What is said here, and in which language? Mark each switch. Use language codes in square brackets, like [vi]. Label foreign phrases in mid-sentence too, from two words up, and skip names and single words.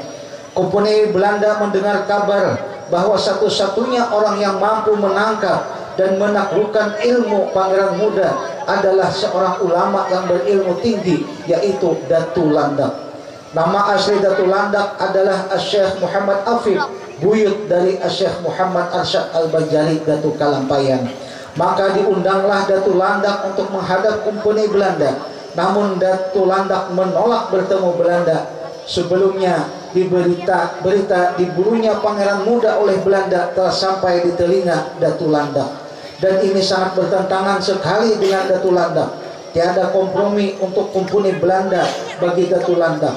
[id] Kompeni Belanda mendengar kabar bahwa satu-satunya orang yang mampu menangkap dan menaklukkan ilmu Pangeran Muda adalah seorang ulama yang berilmu tinggi, yaitu Datu Landak. Nama asli Datu Landak adalah Syekh Muhammad Afif, buyut dari Syekh Muhammad Arsyad Al-Banjari Datu Kalampayan. Maka diundanglah Datu Landak untuk menghadap kompeni Belanda. Namun Datu Landak menolak bertemu Belanda. Sebelumnya berita dibunuhnya Pangeran Muda oleh Belanda telah sampai di telinga Datu Landak, dan ini sangat bertentangan sekali dengan Datu Landak. Tiada kompromi untuk kumpuni Belanda bagi Datu Landak.